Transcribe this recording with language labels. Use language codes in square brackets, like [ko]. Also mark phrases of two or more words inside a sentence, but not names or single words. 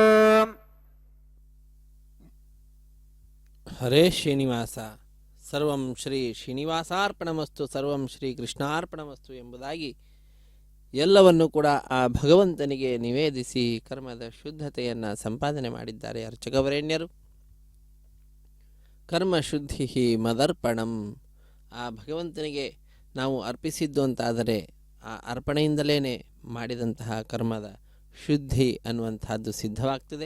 [sa] ಹರೇ ಶ್ರೀನಿವಾಸ, ಸರ್ವಂ ಶ್ರೀ ಶ್ರೀನಿವಾಸಾರ್ಪಣಮಸ್ತು, ಸರ್ವಂ ಶ್ರೀ ಕೃಷ್ಣಾರ್ಪಣಮಸ್ತು [kn] ಎಂಬುದಾಗಿ ಎಲ್ಲವನ್ನು ಕೂಡ ಆ ಭಗವಂತನಿಗೆ ನಿವೇದಿಸಿ ಕರ್ಮದ ಶುದ್ಧತೆಯನ್ನು ಸಂಪಾದನೆ ಮಾಡಿದ್ದಾರೆ ಅರ್ಚಕವರೇಣ್ಯರು. [sa] ಕರ್ಮ ಶುದ್ಧಿ ಮದರ್ಪಣಂ, [kn] ಆ ಭಗವಂತನಿಗೆ ನಾವು ಅರ್ಪಿಸಿದ್ದು ಅಂತಾದರೆ ಆ ಅರ್ಪಣೆಯಿಂದಲೇ ಮಾಡಿದಂತಹ ಕರ್ಮದ ಶುದ್ಧಿ ಅನ್ನುವಂಥದ್ದು ಸಿದ್ಧವಾಗ್ತದೆ.